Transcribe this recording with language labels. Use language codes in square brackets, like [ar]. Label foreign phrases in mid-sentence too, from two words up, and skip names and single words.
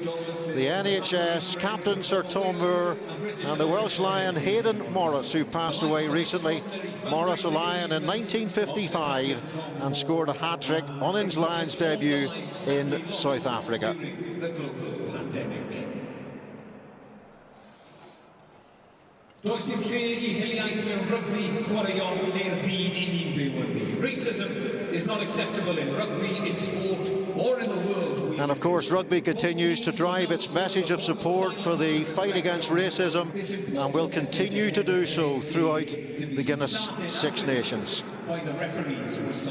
[en] The NHS captain Sir Tom Moore and the Welsh Lion Hayden Morris, who passed away recently. Morris, a Lion in 1955, and scored a hat-trick on his Lions debut in South Africa. [cy] Does dim lle I hiliaeth mewn rygbi, chwaraeon neu'r byd I ni'n byw ynddi. [en] Racism is not acceptable in rugby, in sport, or in the world. And of course, rugby continues to drive its message of support for the fight against racism, and will continue to do so throughout the Guinness Six Nations. By the referees whistle.